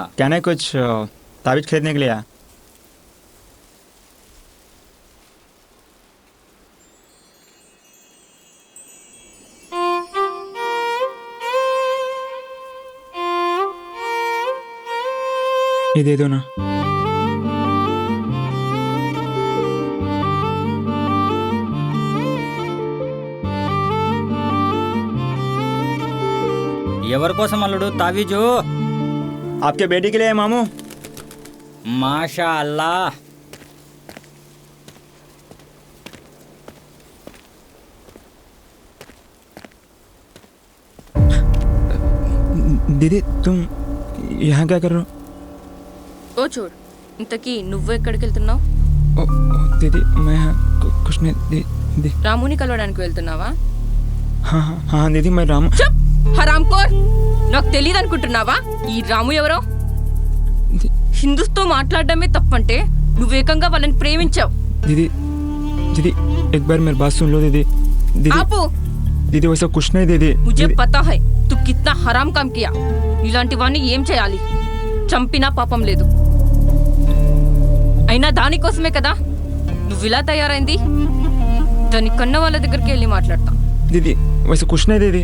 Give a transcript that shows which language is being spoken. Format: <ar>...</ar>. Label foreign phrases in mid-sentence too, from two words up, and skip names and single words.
<hi>क्या नहीं, कुछ ताबीज खरीदने के लिए आया. ये दे दो ना.</hi> <te>ఎవరి కోసం అల్లుడు తావీజు?</te> <hi>आपके बेटी के लिए है मामू.</hi> <ar>ما شاء الله.</ar> <hi>दीदी तुम यहाँ क्या कर रहे हो?</hi> <te>ఓ చూడు, ఇంతకీ నువ్వు ఎక్కడికి వెళ్తున్నావు?</te> <hi>दीदी मैं यहाँ कुछ नहीं. दीदी</hi> <te>రాముని కలవడానికి వెళ్తున్నావా?</te> <hi>हाँ हाँ हाँ दीदी मैं रामू. चुप हरामखोर,</hi> <te>నాకు తెలియదు అనుకుంటున్నావా? ఈ రాము ఎవరో? హిందూస్తో మాట్లాడడమే తప్పంటే నువ్వు ఏకంగా వాళ్ళని ప్రేమించావు.</te> <hi>दीदी दीदी एक बार मेरी बात सुन लो दीदी. दीदी</hi> <te>ఆపు.</te> <hi>दीदी वैसा कुछ नहीं दीदी. मुझे पता है तू कितना हराम काम किया.</hi> <te>ఇలాంటి వాడిని ఏం చేయాలి? చంపినా పాపం లేదు. అయినా దానికోసమే కదా నువ్వు ఇలా తయారైంది. దాని కన్న వాళ్ళ దగ్గరికి వెళ్ళి మాట్లాడతా.</te> <hi>दीदी वैसा कुछ नहीं दीदी.</hi>